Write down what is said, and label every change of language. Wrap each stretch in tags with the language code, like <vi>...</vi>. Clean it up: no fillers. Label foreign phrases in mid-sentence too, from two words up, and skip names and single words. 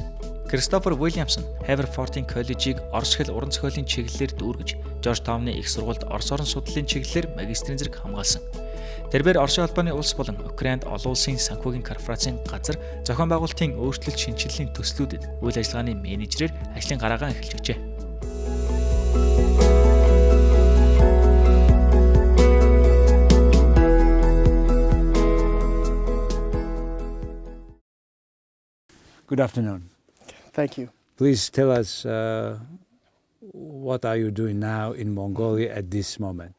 <mn>Кристофер П.Уильямс нь Haverfordын коллежийг Орос хэл уран зохиолын чиглэлээр дүүргэж, Жоржтауны их сургуульд Орос орон судлалын чиглэлээр магистрийн зэрэг хамгаалсан. Тэрээр Оросын холбооны улс болон Украинд олон улсын санхүүгийн корпорацийн газар зохион байгуулалтын өөрчлөлт шинжилгээний төслүүдэд үйл ажиллагааны менежерээр ажлын гараагаа эхэлж өчээ.</mn> <en>Good afternoon. Thank you. Please tell us what are you doing now in Mongolia at this moment?</en>